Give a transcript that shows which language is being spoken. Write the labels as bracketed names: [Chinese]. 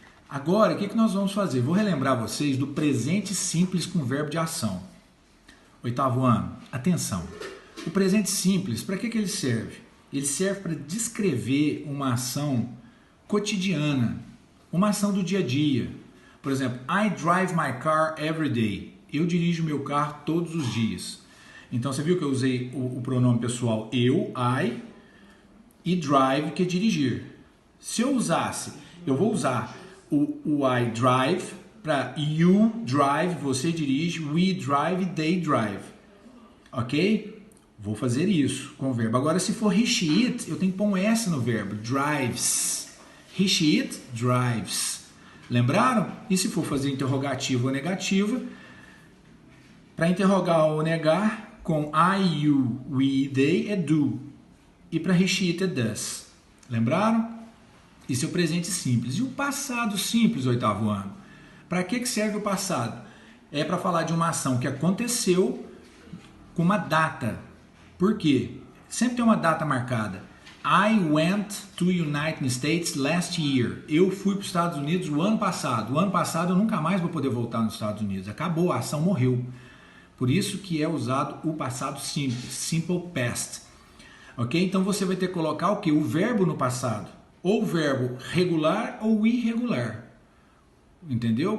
[Portuguese] Agora, o que nós vamos fazer? Vou relembrar vocês do presente simples com verbo de ação. 8º ano, atenção. O presente simples, para que ele serve? Ele serve para descrever uma ação cotidiana, uma ação do dia a dia. Por exemplo, I drive my car every day. Eu dirijo meu carro todos os dias. Então, você viu que eu usei o pronome pessoal eu, I, e drive, que é dirigir. Se eu usasse, eu vou usar o [English] I drive [Portuguese] para [English] you drive, [Portuguese] você dirige, [English] we drive, they drive. [Portuguese] Ok? Vou fazer isso com o verbo. Agora, se for [English] he, she, it, [Portuguese] eu tenho que pôr um S no verbo. [English] Drives. He, she, it, drives. [Portuguese] Lembraram? E se for fazer interrogativo ou negativa, para interrogar ou negar, com [English] I, you, we, they [Portuguese] é do. E para [English] he, she, it [Portuguese] é does. Lembraram? Isso é o presente simples. E o passado simples, 8º ano? Para que serve o passado? É para falar de uma ação que aconteceu com uma data. Por quê? Sempre tem uma data marcada. [English] I went to United States last year. [Portuguese] Eu fui para os Estados Unidos o ano passado. O ano passado eu nunca mais vou poder voltar nos Estados Unidos. Acabou, a ação morreu. Por isso que é usado o passado simples, simple past. Ok? Então você vai ter que colocar o quê? O verbo no passado. Ou o verbo regular ou irregular. Entendeu?